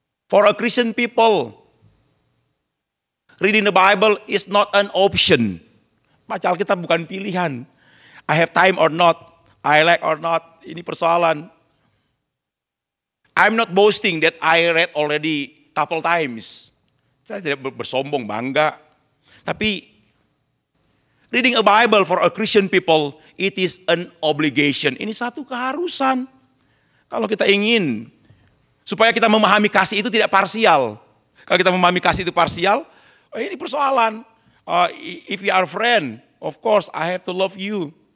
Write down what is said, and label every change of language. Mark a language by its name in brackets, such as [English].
[English] For a Christian people, reading the Bible is not an option. [Indonesian] Baca Alkitab bukan pilihan. [English] I have time or not, I like or not, [Indonesian] ini persoalan. [English] I'm not boasting that I read already couple times. [Indonesian] Saya tidak bersombong, bangga. Tapi [English] reading a Bible for a Christian people, it is an obligation. [Indonesian] Ini satu keharusan. Kalau kita ingin supaya kita memahami kasih itu tidak parsial. Kalau kita memahami kasih itu parsial, ini persoalan. [English] If you are a friend, of course I have to love you.